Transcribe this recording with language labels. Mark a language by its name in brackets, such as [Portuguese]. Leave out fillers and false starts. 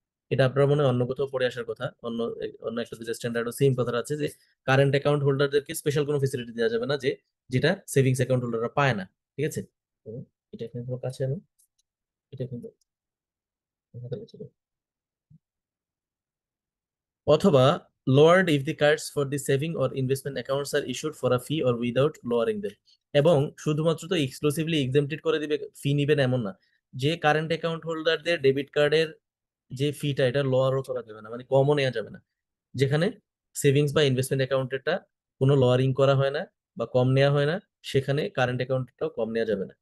[Bangla] এটা আপনার মনে হয় অন্য কোথাও পড়ে আসার কথা, অন্য অন্য একটা দুটো স্ট্যান্ডার্ডও সেম কথাটা আছে যে কারেন্ট অ্যাকাউন্ট হোল্ডারদেরকে স্পেশাল কোনো ফেসিলিটি দেওয়া যাবে না, যে যেটা সেভিংস অ্যাকাউন্ট হোল্ডাররা পায় না। ঠিক আছে, তো এটা এখানে তোমার কাছে আনো, এটা কিন্তু হাতে ছিল। [English] অথবা lowered if the cards for the saving or investment accounts are issued for a fee or without lowering them। [Bangla] এবং শুধুমাত্র তো এক্সক্লুসিভলি এক্সেমটেড করে দিবে, ফি নিবেন এমন না, যে কারেন্ট অ্যাকাউন্ট হোল্ডারদের ডেবিট কার্ডের যে ফিটা এটা লোয়ারও করা যাবে না, মানে কমও নেওয়া যাবে না। যেখানে সেভিংস বা ইনভেস্টমেন্ট অ্যাকাউন্টেরটা কোনো লোয়ারিং করা হয় না বা কম নেওয়া হয় না, সেখানে কারেন্ট অ্যাকাউন্টটাও কম নেওয়া যাবে না।